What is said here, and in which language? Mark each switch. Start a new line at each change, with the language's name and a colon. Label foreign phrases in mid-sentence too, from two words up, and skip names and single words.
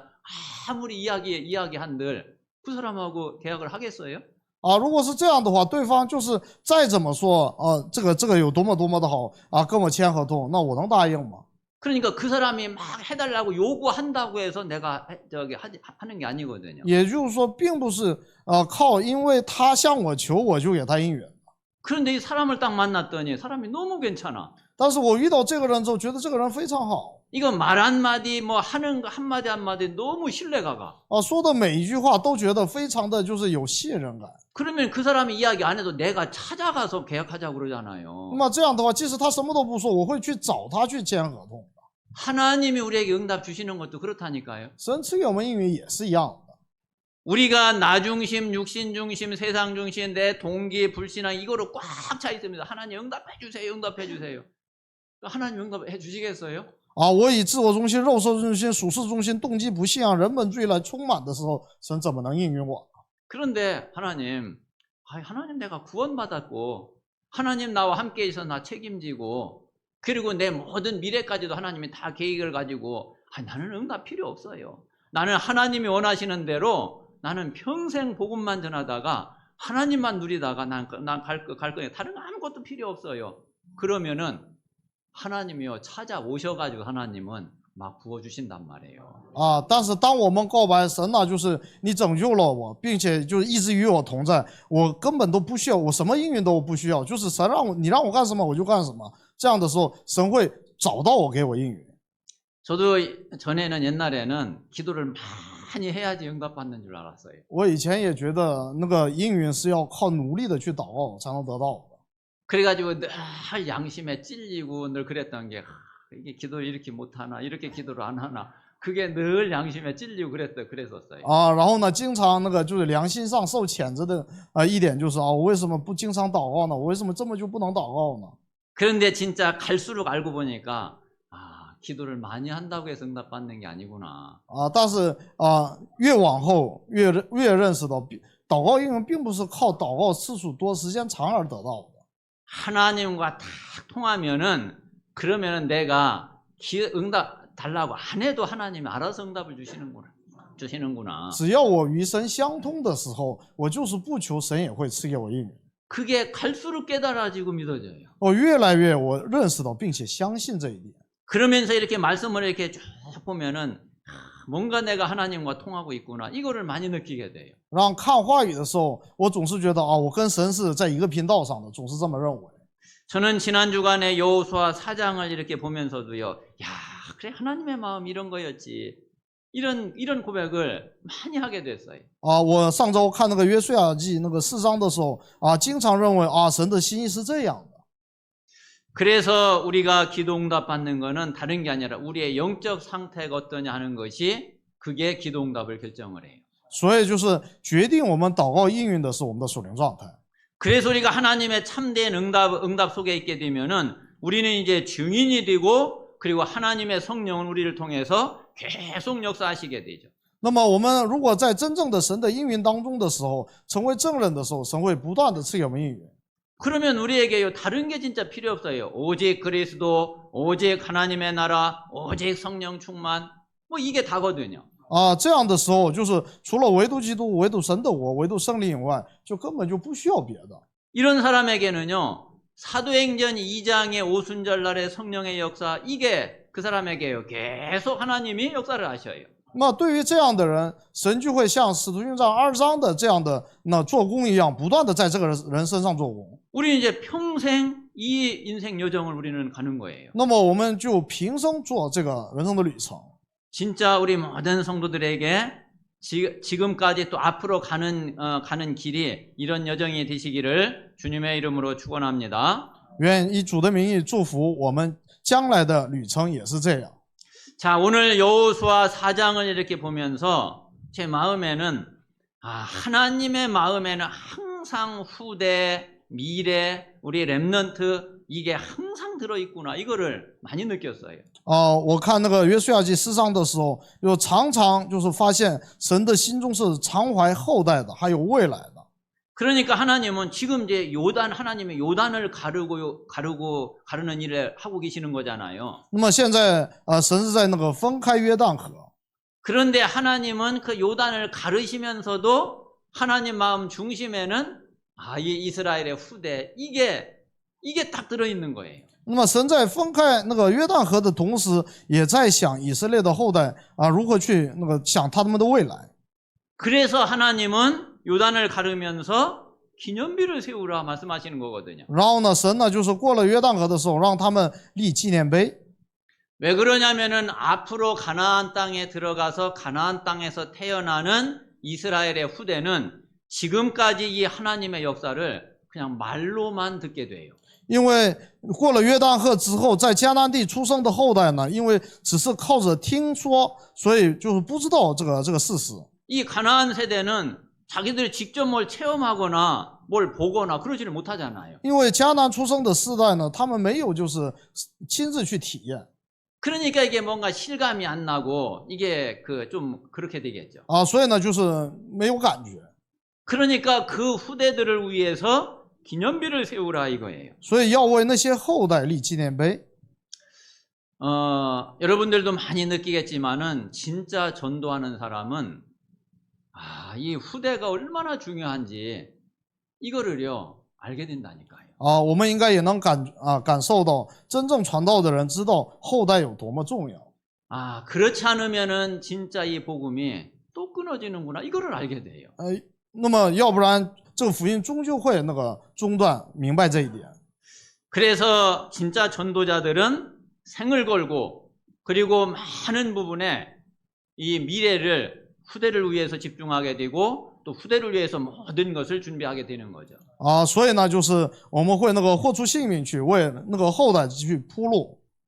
Korean: 아무리 이야기한들 그 사람하고 계약을 하겠어요?
Chinese: 如果是这样的话，对方就是再怎么说这个有多么的好跟我签合同，那我能答应吗？
Korean: 그러니까 그 사람이 막 해달라고 요구한다고 해서 내가 하는 게 아니거든요.
Chinese: 也就是说，并不是因为他向我求，我就给他应允。
Korean: 그런데 이 사람을 딱 만났더니 사람이 너무 괜찮아.
Chinese: 但是我遇到这个人之后，觉得这个人非常好。
Korean: 이거 말 한마디 뭐 하는 거 한마디 한마디 너무 신뢰가 가.
Chinese: 说的每一句话都觉得非常的就是有信任感。
Korean: 그러면 그 사람이 이야기 안 해도 내가 찾아가서 계약하자고 그러잖아요.
Chinese: 那么这样的话，即使他什么都不说，我会去找他去签合同。
Korean: 하나님이 우리에게 응답 주시는 것도 그렇다니까요.
Chinese: 神赐给我们应允也是一样的。
Korean: 우리가 나 중심, 육신 중심, 세상 중심, 내 동기, 불신앙 이거로 꽉 차 있습니다. 하나님 응답해 주세요. 응답해 주세요. 하나님 응답해 주시겠어요?
Chinese: 我以自我中心、肉身中心、属世中心、动机不信仰、人本主义来充满的时候，神怎么能应允我？
Korean: 그런데 하나님 내가 구원받았고 하나님 나와 함께 있어 나 책임지고 그리고 내 모든 미래까지도 하나님이 다 계획을 가지고 나는 응답 필요 없어요. 나는 하나님이 원하시는 대로 나는 평생 복음만 전하다가 하나님만 누리다가 난 갈 거예요. 다른 거 아무것도 필요 없어요. 그러면은 하나님이요 찾아오셔가지고 하나님은 막 부어주신단 말이에요.
Chinese: 啊，但是当我们告白神呢，就是你拯救了我，并且就是一直与我同在，我根本都不需要，我什么应允都不需要，就是神让我干什么我就干什么。这样的时候，神会找到我给我应允。
Korean: 저도 전에는 옛날에는 기도를 많이 해야지 응답받는 줄 알았어요.
Chinese: 我以前也觉得那个应允是要靠努力的去祷告才能得到的。
Korean: 그래가지고 늘 양심에 찔리고 늘 그랬던 게 이게 기도 이렇게 못하나 이렇게 기도를 안 하나 그게 늘 양심에 찔리고 그랬었어요.
Chinese: 啊，然后呢，经常那个就是良心上受谴责的一点就是我为什么不经常祷告呢？我为什么这么就不能祷告呢？
Korean: 그런데 진짜 갈수록 알고 보니까 기도를 많이 한다고 해서 응답받는 게 아니구나.
Chinese: 啊，但是越往后越认识到，祷告应允并不是靠祷告次数多、时间长而得到的。
Korean: 하나님과 딱 통하면은 그러면은 내가 응답 달라고 안 해도 하나님이 알아서 응답을 주시는구나.
Chinese: 只要我与神相通的时候，我就是不求神也会赐给我应允。
Korean: 그게 갈수록 깨달아지고 믿어져요.
Chinese: 越来越我认识到并且相信这一点。
Korean: 그러면서 이렇게 말씀을 이렇게 쭉 보면은 뭔가 내가 하나님과 통하고 있구나 이거를 많이 느끼게 돼요.
Chinese: 然后看话语的时候，我总是觉得我跟神是在一个频道上的，总是这么认为。
Korean: 저는 지난 주간에 여호수아 4장을 이렇게 보면서도요. 야, 그래 하나님의 마음 이런 거였지. 이런 고백을 많이 하게 됐어요.
Chinese: 我上周看那个约书亚记那个4章的时候经常认为神的心意是这样的。
Korean: 그래서 우리가 기도 응답 받는 거는 다른 게 아니라 우리의 영적 상태가 어떠냐 하는 것이 그게 기도 응답을 결정을 해요.
Chinese: 所以就是决定我们祷告应允的是我们的属灵状态。
Korean: 그래서 우리가 하나님의 참된 응답 속에 있게 되면은 우리는 이제 증인이 되고 그리고 하나님의 성령은 우리를 통해서 계속 역사하시게 되죠.
Chinese: 那么我们如果在真正的神的应允当中的时候，成为证人的时候，神会不断的赐给我们应允。
Korean: 그러면 우리에게요 다른 게 진짜 필요 없어요. 오직 그리스도, 오직 하나님의 나라, 오직 성령 충만 뭐 이게 다거든요.
Chinese: 这样的时候就是除了唯独基督、唯独神的我、唯独圣灵以外，就根本就不需要别的。
Korean: 이런 사람에게는요 사도행전 2장의 오순절 날의 성령의 역사 이게 그 사람에게요 계속 하나님이 역사를 하셔요.
Chinese: 那么对于这样的人，神就会像使徒行传2章的这样的做工一样，不断的在这个人身上做工。
Korean: 우리는 이제 평생 이 인생 여정을 우리는 가는 거예요.
Chinese: 那么我们就平生做这个人生的旅程。
Korean: 진짜 우리 모든 성도들에게 지금까지 또 앞으로 가는 길이 이런 여정이 되시기를 주님의 이름으로 축원합니다.
Chinese: 愿以主的名义祝福我们将来的旅程也是这样。
Korean: 자, 오늘 여호수아 4장을 이렇게 보면서 제 마음에는 하나님의 마음에는 항상 후대, 미래, 우리 렘넌트 이게 항상 들어있구나 이거를 많이 느꼈어요.
Chinese: 我看那个约书亚记4章的时候，常常就是发现神的心中是常怀后代的，还有未来的。
Korean: 그러니까 하나님은 지금 이제 하나님의 요단을 가르는 일을 하고 계시는 거잖아요.
Chinese: 那么现在神是在那个分开约旦河。
Korean: 그런데 하나님은 그 요단을 가르시면서도 하나님 마음 중심에는 이 이스라엘의 후대 이게 딱 들어있는 거예요.
Chinese: 那么神在分开那个约旦河的同时，也在想以色列的后代如何去想他们的未来。
Korean: 그래서 하나님은 요단을 가르면서 기념비를 세우라 말씀하시는 거거든요.
Chinese: 然后呢，神呢就是过了约旦河的时候，让他们立纪念碑。
Korean: 왜 그러냐면은 앞으로 가나안 땅에 들어가서 가나안 땅에서 태어나는 이스라엘의 후대는 지금까지 이 하나님의 역사를 그냥 말로만 듣게 돼요.
Chinese: 因为过了约旦河之后，在迦南地出生的后代呢，因为只是靠着听说，所以就是不知道这个事实。
Korean: 이 가나안 세대는 자기들이 직접 뭘 체험하거나 뭘 보거나 그러지를 못하잖아요.
Chinese: 因为迦南出生的世代呢，他们没有就是亲自去体验。
Korean: 그러니까 이게 뭔가 실감이 안 나고 이게 좀 그렇게 되겠죠.
Chinese: 所以呢就是没有感觉。
Korean: 그러니까 그 후대들을 위해서 기념비를 세우라 이거예요.
Chinese: 所以要为那些后代立纪念碑。
Korean: 여러분들도 많이 느끼겠지만은 진짜 전도하는 사람은 이 후대가 얼마나 중요한지 이거를요 알게 된다니까요.
Chinese: 我们应该也能感受到，真正传道的人知道后代有多么重要。
Korean: 그렇지 않으면은 진짜 이 복음이 또 끊어지는구나 이거를 알게 돼요.
Chinese: 那么要不然这个福音终究会那个中断，明白这一点。
Korean: 그래서 진짜 전도자들은 생을 걸고 그리고 많은 부분에 이 미래를 후대를 위해서 집중하게 되고 또 후대를 위해서 모든 것을 준비하게 되는 거죠.
Chinese: 所以呢，就是我们会那个豁出性命去为那个后代去铺路。